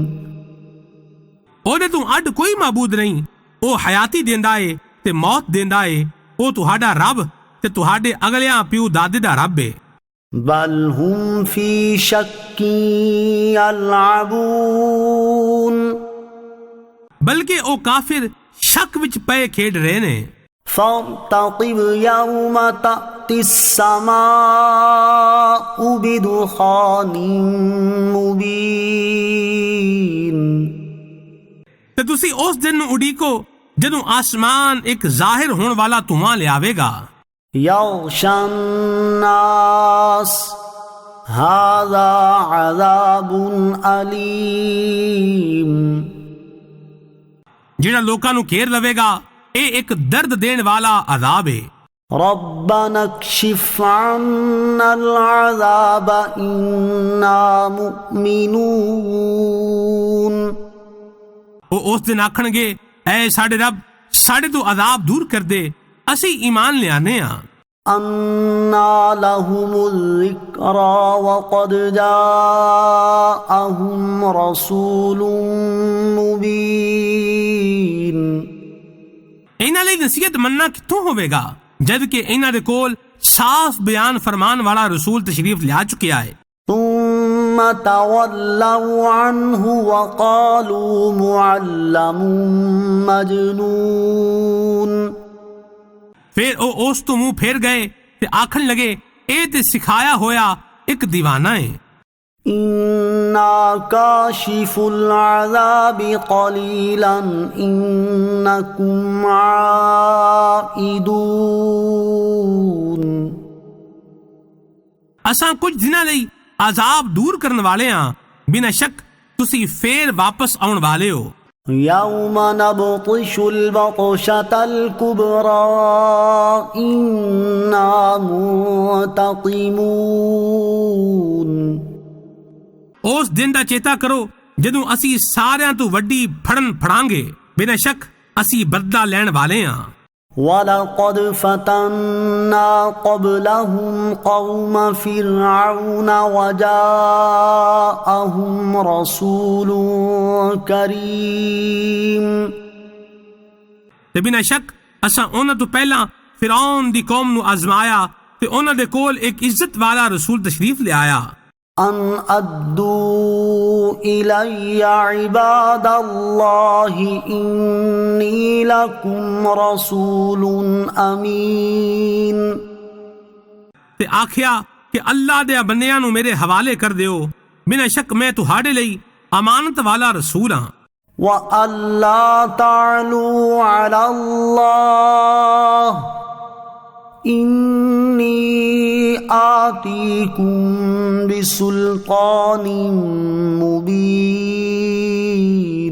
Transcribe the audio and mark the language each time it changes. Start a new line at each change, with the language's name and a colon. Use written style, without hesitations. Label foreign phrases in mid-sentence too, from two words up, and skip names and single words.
Punjabi: ਉਹਦੇ ਤੋਂ ਅੱਡ ਕੋਈ ਮਾਬੂਦ ਨਹੀਂ ਉਹ ਹਯਾਤੀ ਦਿੰਦਾ ਏ ਤੇ ਮੌਤ ਦਿੰਦਾ ਏ ਉਹ ਤੁਹਾਡਾ ਰੱਬ ਤੇ ਤੁਹਾਡੇ ਅਗਲਿਆਂ ਪਿਓ ਦਾਦੇ ਦਾ ਰੱਬ ਏ
Arabic: بل هم في شك يلعبون
Punjabi: ਬਲਕਿ ਉਹ ਕਾਫਿਰ ਸ਼ੱਕ ਵਿੱਚ ਪਏ ਖੇਡ ਰਹੇ ਨੇ
Arabic: فارتقب يوم تأتي السماء بدخان مبين
Punjabi: ਤੇ ਤੁਸੀਂ ਉਸ ਦਿਨ ਨੂੰ ਉਡੀਕੋ ਜਦੋਂ ਆਸਮਾਨ ਇੱਕ ਜ਼ਾਹਿਰ ਹੋਣ ਵਾਲਾ ਧੂਆਂ ਲਿਆਵੇਗਾ
Arabic: يغشى الناس هذا عذاب أليم
Punjabi: ਜਿਹੜਾ ਲੋਕਾਂ ਨੂੰ ਘੇਰ ਲਵੇਗਾ ਇਹ ਇੱਕ ਦਰਦ ਦੇਣ ਵਾਲਾ ਅਜ਼ਾਬ ਹੈ
Arabic: ربنا اكشف عنا العذاب إنا مؤمنون
Punjabi: ਉਹ ਉਸ ਦਿਨ ਆਖਣਗੇ ਐ ਸਾਡੇ ਰੱਬ ਸਾਡੇ ਤੋਂ ਅਜ਼ਾਬ ਦੂਰ ਕਰ ਦੇ ਅਸੀਂ ਈਮਾਨ ਲਿਆਨੇ ਆ
Arabic: أنى لهم الذكرى وقد جاءهم رسول مبين
Punjabi: ਇਹਨਾਂ ਲਈ ਨਸੀਹਤ ਮੰਨਣਾ ਕਿੱਥੋਂ ਹੋਵੇਗਾ ਜਦ ਕਿ ਇਹਨਾਂ ਦੇ ਕੋਲ ਸਾਫ਼ ਬਿਆਨ ਫਰਮਾਨ ਵਾਲਾ ਰਸੂਲ ਤਸ਼ਰੀਫ ਲਿਆ ਚੁੱਕਿਆ ਹੈ
Arabic: ثم تولوا عنه وقالوا معلم مجنون
Punjabi: ਫਿਰ ਉਹ ਉਸ ਤੋਂ ਮੂੰਹ ਫੇਰ ਗਏ ਤੇ ਆਖਣ ਲਗੇ ਇਹ ਤੇ ਸਿਖਾਇਆ ਹੋਇਆ ਇੱਕ دیਵਾਨਾ ਹੈ
Arabic: إنا كاشف العذاب قليلا إنكم عائدون
Punjabi: ਅਸਾਂ ਕੁਝ ਦਿਨਾਂ ਲਈ ਅਜ਼ਾਬ ਦੂਰ ਕਰਨ ਵਾਲੇ ਹਾਂ ਬਿਨਾਂ ਸ਼ੱਕ ਤੁਸੀਂ ਫੇਰ ਵਾਪਸ ਆਉਣ ਵਾਲੇ ਹੋ
Arabic: يوم نبطش البطشة الكبرى إنا منتقمون
Punjabi: ਉਸ ਦਿਨ ਦਾ ਚੇਤਾ ਕਰੋ ਜਦੋਂ ਅਸੀਂ ਸਾਰਿਆਂ ਤੋਂ ਵੱਡੀ ਫੜਨ ਫੜਾਂਗੇ ਬਿਨਾਂ ਸ਼ੱਕ ਅਸੀਂ ਬਦਲਾ ਲੈਣ ਵਾਲੇ ਹਾਂ
Arabic: ولقد فتنا قبلهم قوم فرعون وجاءهم رسول كريم
Punjabi: ਤੇ ਬਿਨਾਂ ਸ਼ੱਕ ਅਸਾਂ ਉਹਨਾਂ ਤੋਂ ਪਹਿਲਾਂ ਫਿਰੌਨ ਦੀ ਕੌਮ ਨੂੰ ਅਜ਼ਮਾਇਆ ਤੇ ਉਹਨਾਂ ਦੇ ਕੋਲ ਇੱਕ ਇੱਜ਼ਤ ਵਾਲਾ ਰਸੂਲ ਤਸ਼ਰੀਫ ਲਿਆਇਆ
Arabic: أن أدوا إلي عباد الله إني لكم رسول أمين
Punjabi: ਤੇ ਆਖਿਆ ਕਿ ਅੱਲਾ ਦੇ ਬੰਦਿਆਂ ਨੂੰ ਮੇਰੇ ਹਵਾਲੇ ਕਰ ਦਿਓ ਬਿਨਾਂ ਸ਼ੱਕ ਮੈਂ ਤੁਹਾਡੇ ਲਈ ਅਮਾਨਤ ਵਾਲਾ ਰਸੂਲ ਹਾਂ
Arabic: وألا تعلوا على الله إني آتيكم بسلطان مبين